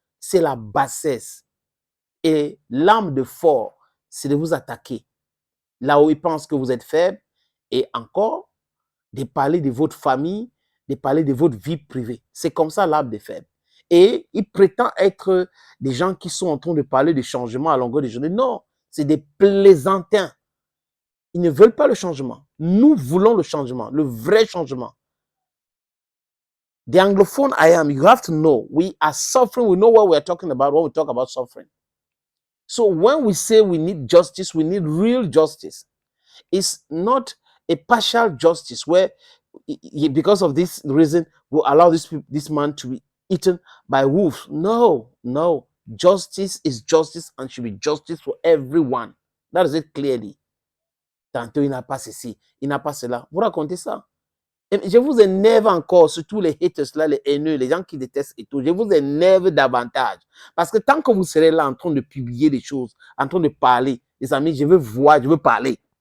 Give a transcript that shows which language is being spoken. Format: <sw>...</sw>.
<fr>C'est la bassesse. Et l'âme de fort, c'est de vous attaquer là où ils pensent que vous êtes faible, et encore de parler de votre famille, de parler de votre vie privée. C'est comme ça l'âme des faibles. Et ils prétendent être des gens qui sont en train de parler de changement à longueur de journée. Non, c'est des plaisantins. Ils ne veulent pas le changement. Nous voulons le changement, le vrai changement.</fr> <en>The Anglophone I am, you have to know, we are suffering. We know what we are talking about when we talk about suffering. So when we say we need justice, we need real justice. It's not a partial justice where, because of this reason, we'll allow this man to be eaten by wolves. No, no. Justice is justice and should be justice for everyone. That is it clearly.</en> <fr>Tantôt, il n'a pas ceci, il n'a pas cela. Vous racontez ça. Et je vous énerve encore, surtout les haters là, les haineux, les gens qui détestent et tout. Je vous énerve davantage. Parce que tant que vous serez là en train de publier des choses, en train de parler, les amis, je veux voir, je veux parler.</fr>